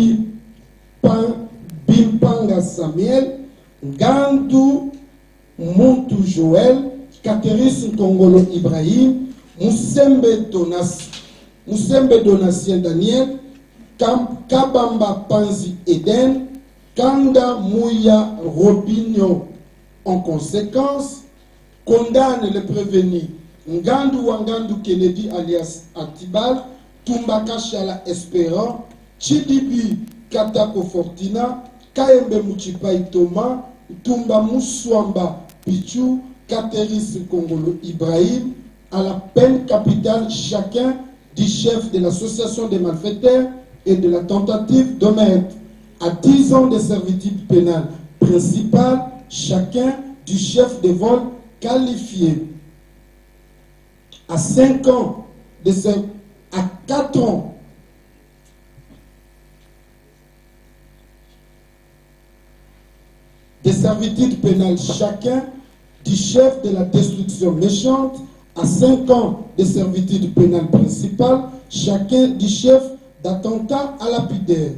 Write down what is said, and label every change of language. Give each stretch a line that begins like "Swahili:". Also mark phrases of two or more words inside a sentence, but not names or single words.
French: Bimpanga Samuel, Gandu Muntu Joël, Kateris Kongolo Ibrahim, Musembe Donatien Daniel, Kabamba Panzi Eden, Kanda Mouya Robinho. En conséquence, condamne le prévenu Ngandu Wangandu Kennedy alias Antibal, Tumbaka Shala Espérant, Chidibi Katako Fortina, Kayembe Muchipai Thomas, Tumba Muswamba Pichu, Kateris Kongolo Ibrahim, à la peine capitale chacun du chef de l'association des malfaiteurs et de la tentative de meurtre, à 10 ans de servitude pénale principale chacun du chef de vol qualifié, à 5 ans à 4 ans de servitude pénale chacun du chef de la destruction méchante, à 5 ans de servitude pénale principale chacun du chef d'attentat à lapidaire.